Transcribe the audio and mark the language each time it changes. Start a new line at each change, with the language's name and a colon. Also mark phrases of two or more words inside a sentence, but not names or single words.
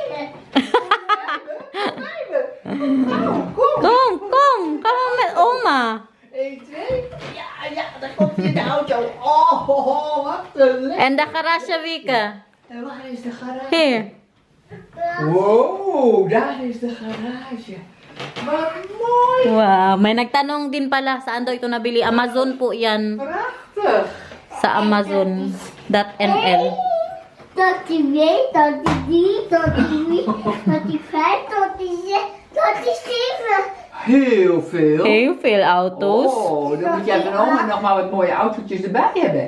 Dutch: Kom, kom. Kom met oma. 1, 2. Ja, daar komt hij in de auto. Oh, wat een
English: And the karasha, Vika.
Dutch: En waar is de garage?
English: Here.
Dutch: Wow, daar is de garage. Wat mooi.
Filipino: Wow, may nagtanong din pala saan daw ito nabili. Amazon po yan.
Dutch: Prachtig.
Filipino: Sa Amazon.nl.
Dutch: Tot die 2, tot die 3, tot die 4, tot die 5, tot die 6, tot die 7. Heel veel. Heel veel auto's. Oh, dan moet jij van oma nog maar wat mooie autootjes erbij hebben.